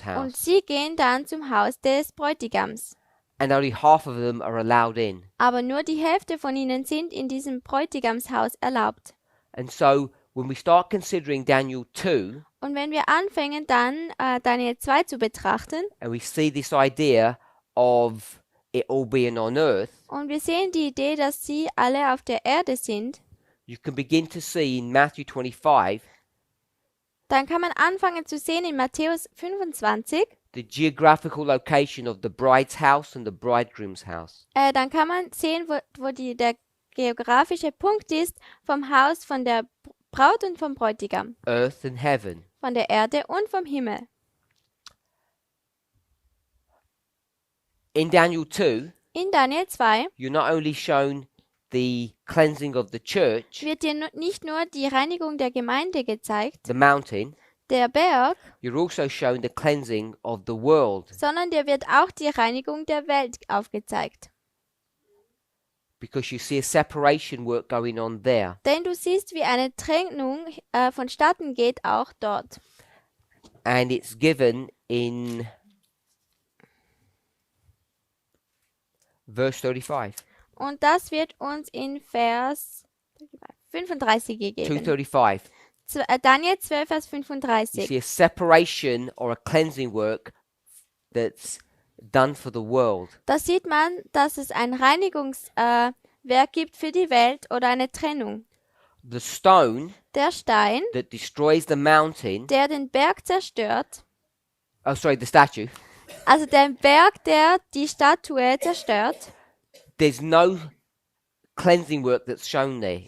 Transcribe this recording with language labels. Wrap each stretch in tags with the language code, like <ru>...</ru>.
<de>und</de> <en>house.</en> <de>sie gehen dann zum Haus des Bräutigams.</de> <en>And only half of them are allowed in.</en> <de>Aber nur die Hälfte von ihnen sind in diesem Bräutigamshaus erlaubt.</de> <en>And so when we start considering Daniel 2</en> <de>Und wenn wir anfangen, dann Daniel 2 zu betrachten</de> <en>and we see this idea of it all being on earth,</en> <de>und wir sehen die Idee, dass sie alle auf der Erde sind,</de> <en>you can begin to see in Matthew 25</en> <de>dann kann man anfangen zu sehen in Matthäus 25,</de> <en>the geographical location of the bride's house and the bridegroom's house.</en> <de>dann kann man sehen, wo der geografische Punkt ist vom Haus von der Braut und vom Bräutigam,</de> <en>Earth and heaven.</en> <de>von der Erde und vom Himmel.</de> <en>In Daniel 2,</en> <de>In Daniel 2</de> <en>you're not only shown the cleansing of the church,</en> <de>wird dir nicht nur die Reinigung der Gemeinde gezeigt,</de> <en>the mountain,</en> <de>der Berg,</de> <en>you're also shown the cleansing of the world,</en> <de>sondern dir wird auch die Reinigung der Welt aufgezeigt.</de> <en>because you see a separation work going on there.</en> <de>Denn du siehst, wie eine Trennung vonstatten geht, auch dort.</de> <en>And it's given in verse 35.</en> <de>Und das wird uns in Vers 35 gegeben.</de> <en>2:35.</en> <de>Daniel 12, Vers</de> <en>You</en> <de>35.</de> <en>see a separation or a cleansing work that's done for the world.</en> <de>Da sieht man, dass es ein Reinigungswerk gibt für die Welt oder eine Trennung.</de> <en>The stone</en> <de>Der Stein,</de> <en>that destroys the mountain,</en> <de>der den Berg zerstört,</de> <en>the statue,</en> <de>also der Berg, der die Statue zerstört,</de> <en>there's no cleansing work that's shown there.</en>